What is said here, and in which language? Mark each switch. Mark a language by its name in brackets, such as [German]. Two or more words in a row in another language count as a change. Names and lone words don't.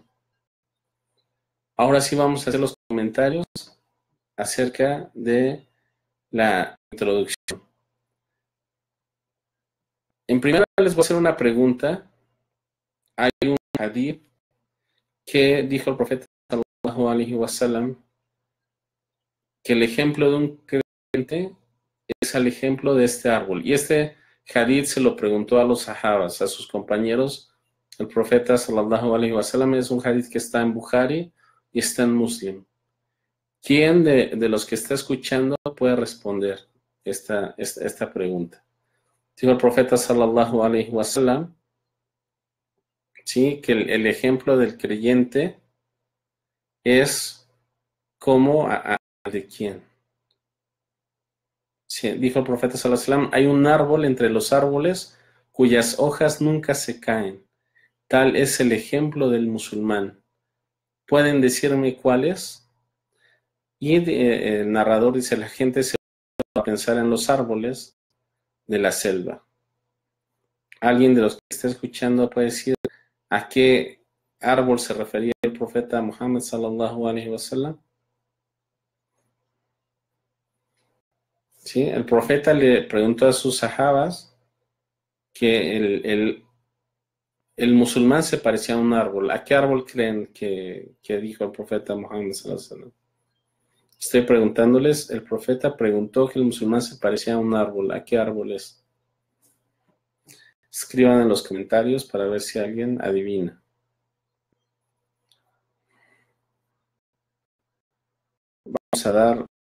[Spanish] Ahora sí vamos a hacer los comentarios acerca de la introducción. En primer lugar les voy a hacer una pregunta. Hay un hadith que dijo el profeta [Arabic] صلى الله عليه وسلم [Spanish] que el ejemplo de un creyente es el ejemplo de este árbol. Y este hadith se lo preguntó a los sahabas, a sus compañeros. El profeta [Arabic] صلى الله عليه وسلم [Spanish] es un hadith que está en Bukhari y está en Muslim. ¿Quién de los que está escuchando puede responder esta pregunta? Dijo el profeta [Arabic] صلى الله عليه وسلم, [Spanish] sí, que el ejemplo del creyente es como de quién. Sí, dijo el profeta [Arabic] صلى الله عليه وسلم, [Spanish] hay un árbol entre los árboles cuyas hojas nunca se caen. Tal es el ejemplo del musulmán. ¿Pueden decirme cuál es? Y el narrador dice, la gente se va a pensar en los árboles de la selva. ¿Alguien de los que está escuchando puede decir a qué árbol se refería el profeta Muhammad [Arabic] صلى الله عليه وسلم? [Spanish] ¿Sí? El profeta le preguntó a sus sahabas que el musulmán se parecía a un árbol. ¿A qué árbol creen que dijo el profeta Muhammad [Arabic] صلى الله عليه وسلم? [Spanish] Estoy preguntándoles, el profeta preguntó que el musulmán se parecía a un árbol. ¿A qué árbol es? Escriban en los comentarios para ver si alguien adivina. Vamos a dar...